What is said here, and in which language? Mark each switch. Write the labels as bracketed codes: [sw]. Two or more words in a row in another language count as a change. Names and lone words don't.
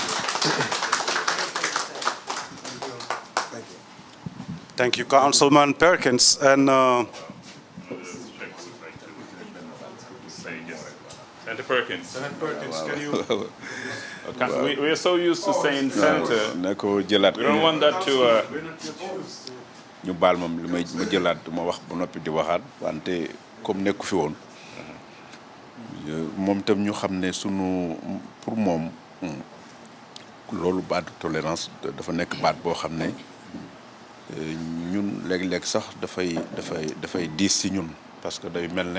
[en] Thank you, Councilman Perkins. And Senator Perkins. Senator Perkins, can you? We are so used to saying senator. [wo] na ko jëlaat. [en] We don't want that to. [wo] ñu baal moom li may ma jëlaat ma wax ba noppi di waxaat wante comme nekku fi woon. moom itam ñu xam ne sunu pour moom loolu baat tolérance dafa nekk baat boo xam ne ñun léeg-léeg sax dafay diis ci ñun [fr] parce que [wo] day mel